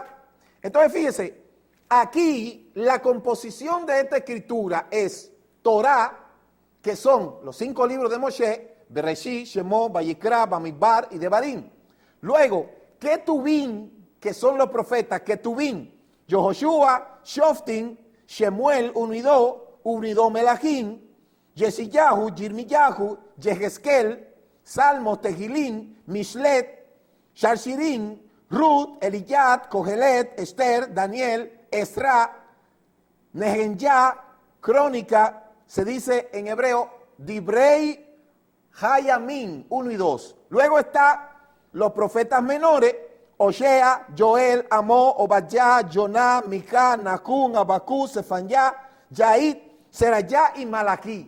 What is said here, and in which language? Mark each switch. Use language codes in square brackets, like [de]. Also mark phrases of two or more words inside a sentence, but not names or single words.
[es] Entonces, fíjese, aquí la composición de esta escritura es Torá, que son los 5 libros de Moshe, Bereshit, Shemot, Vayikra, Bamidbar y Devarim. Luego, Ketubín, que son los profetas, Ketubín, Yehoshua, Shoftim, Shemuel, 1 y 2, 1 y 2 Melahim, Yesiyahu, Yirmiyahu, Yehezkel, Salmos, Tehilín, Mishlet, Sharshirim, Ruth, Eliyat, Kohelet, Esther, Daniel, Esra, Nehenjá, Crónica, se dice en hebreo, Dibrei Hayamim, 1 y 2. Luego está los profetas menores, Osea, Joel, Amós, Obadjá, Joná, Mica, Nahum, Abacú, Sefanyá, Yaid, Serayá y Malaquí.